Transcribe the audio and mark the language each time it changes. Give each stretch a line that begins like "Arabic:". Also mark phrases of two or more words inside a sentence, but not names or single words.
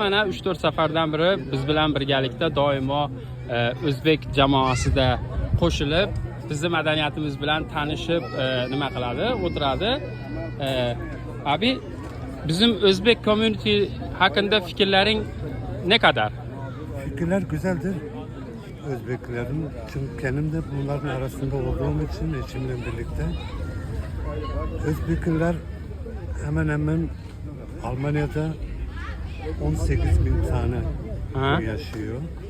Uzbek: Mana 3-4 safardan biri biz bilan birgalikda doimo o'zbek jamoasida qo'shilib, bizning madaniyatimiz bilan tanishib, nima qiladi, o'tiradi. Abi, bizim o'zbek community haqida fikrlaring
Turkish: ne kadar? Fikirler güzeldir. Özbeklerin, çünkü kendim de bunların arasında olduğum için eşimle birlikte Özbekler hemen hemen Almanya'da 18.000 tane yaşıyor.